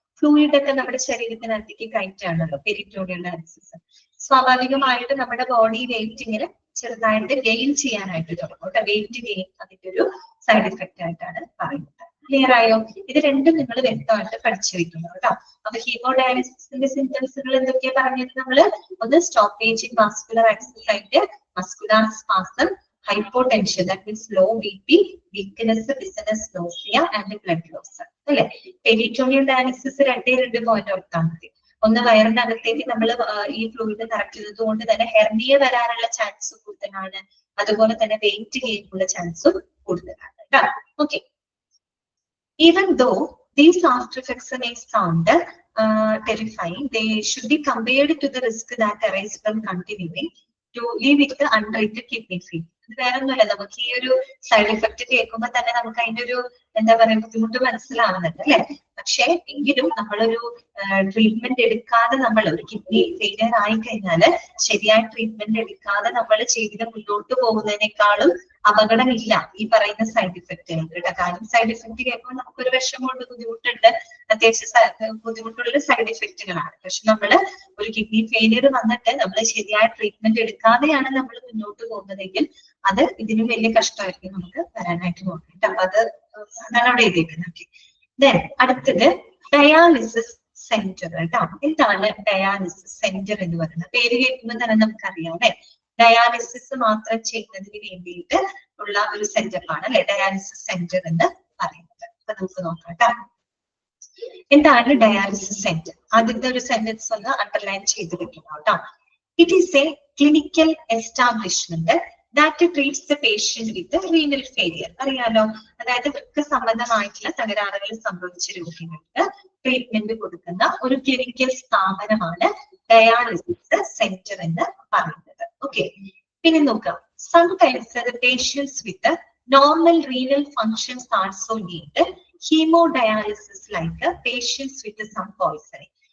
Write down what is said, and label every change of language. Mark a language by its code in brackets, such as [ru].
[ml] Fluid ഒക്കെ നമ്മുടെ ശരീരത്തിനകത്തേക്ക് കയറ്റാണല്ലോ peritoneal dialysis. സ്വാഭാവികമായിട്ട് നമ്മുടെ ബോഡി വെയിറ്റ് ഇങ്ങനെ ചെറുതായിട്ട് ഗെയിൻ ചെയ്യാനായിട്ട് തുടങ്ങും കേട്ടോ. വെയിറ്റ് ഗെയിൻ അതിന്റെ ഒരു സൈഡ് ഇഫക്റ്റ് ആയിട്ടാണ് പറയുന്നത്. ക്ലിയർ ആയോ? ഇത് രണ്ടും നിങ്ങൾ വ്യക്തമായിട്ട് പഠിച്ചു വെക്കുന്നു കേട്ടോ. അപ്പൊ ഹീമോഡയാലിസിസിന്റെ സിംറ്റംസുകൾ എന്തൊക്കെയാ പറഞ്ഞത് നമ്മള്? [en] ഒന്ന് stoppage in vascular exercise, muscular spasm, hypotension, that means low BP, weakness, dizziness, nausea and blood loss. [ml] അല്ലെ? പെരിറ്റോണിയൽ ഡയാലിസിസ് 2 പോയിന്റ് ഓർത്താൽ മതി. ഒന്ന്, വയറിനകത്തേക്ക് നമ്മൾ ഈ ഫ്ലൂയിഡ് നിറയ്ക്കുന്നത് കൊണ്ട് തന്നെ ഹെർണിയ വരാനുള്ള ചാൻസ് കൂടുതലാണ്. അതുപോലെ തന്നെ വെയിറ്റ് ഗെയിൻ ഉള്ള ചാൻസും കൂടുതലാണ് കേട്ടോ. [en] Okay, even though these after effects may sound terrifying, they should be compared to the risk that arises from continuing to live with the untreated kidney failure. [ml] ഇത് വേറെ ഒന്നുമല്ല, നമുക്ക് ഈ ഒരു സൈഡ് എഫക്ട് കേൾക്കുമ്പോൾ തന്നെ നമുക്ക് അതിന്റെ ഒരു എന്താ പറയുക ബുദ്ധിമുട്ട് മനസ്സിലാവുന്നുണ്ട് അല്ലെ. പക്ഷെ എങ്കിലും നമ്മളൊരു ട്രീറ്റ്മെന്റ് എടുക്കാതെ, നമ്മൾ ഒരു കിഡ്നി ഫെയിലിയർ ആയി കഴിഞ്ഞാല് ശരിയായ ട്രീറ്റ്മെന്റ് എടുക്കാതെ നമ്മൾ ജീവിതം മുന്നോട്ട് പോകുന്നതിനേക്കാളും അപകടമില്ല ഈ പറയുന്ന സൈഡ് ഇഫക്റ്റുകൾ കേട്ടോ. കാരണം സൈഡ് ഇഫക്റ്റ് കേൾക്കുമ്പോൾ നമുക്കൊരു വിഷമമുണ്ട്, ബുദ്ധിമുട്ടുണ്ട്, അത്യാവശ്യം ബുദ്ധിമുട്ടുള്ള സൈഡ് ഇഫക്റ്റുകളാണ്. പക്ഷെ നമ്മള് ഒരു കിഡ്നി ഫെയിലിയർ വന്നിട്ട് നമ്മൾ ശരിയായ ട്രീറ്റ്മെന്റ് എടുക്കാതെയാണ് നമ്മൾ മുന്നോട്ട് പോകുന്നതെങ്കിൽ അത് ഇതിനും വലിയ കഷ്ടമായിരിക്കും നമുക്ക് വരാനായിട്ട് നോക്കിയിട്ട്. അപ്പൊ അതാണ് അവിടെ എഴുതിയിരിക്കുന്നത്. ദെൻ അടുത്തത് ഡയാലിസിസ് സെന്റർ കേട്ടോ. എന്താണ് ഡയാലിസിസ് സെന്റർ എന്ന് പറയുന്നത്? പേര് കേൾക്കുമ്പോൾ തന്നെ നമുക്കറിയാം അല്ലെ, ഡയാലിസിസ് മാത്രം ചെയ്യുന്നതിന് വേണ്ടിയിട്ട് ഉള്ള ഒരു സെന്ററാണ് അല്ലെ ഡയാലിസിസ് സെന്റർ എന്ന് പറയുന്നത്. അപ്പൊ നമുക്ക് നോക്കാം കേട്ടോ, എന്താണ് ഡയാലിസിസ് സെന്റർ. ആദ്യത്തെ ഒരു സെന്റൻസ് ഒന്ന് അണ്ടർലൈൻ ചെയ്ത് വെക്കണം കേട്ടോ. [en] It is a clinical establishment that treats the patient with the renal failure. [ml] അറിയാലോ, അതായത് വൃക്ക സംബന്ധമായിട്ടുള്ള തകരാറുകൾ സംഭവിച്ച രോഗികൾക്ക് ട്രീറ്റ്മെന്റ് കൊടുക്കുന്ന ഒരു ക്ലിനിക്കൽ സ്ഥാപനമാണ് ഡയാലിസിസ് സെന്റർ എന്ന് പറയുന്നത്. [en] okay, [ml] പിന്നെ നോക്കാം, [en] sometimes the patients with normal renal functions also need hemodialysis like patients with some poisoning.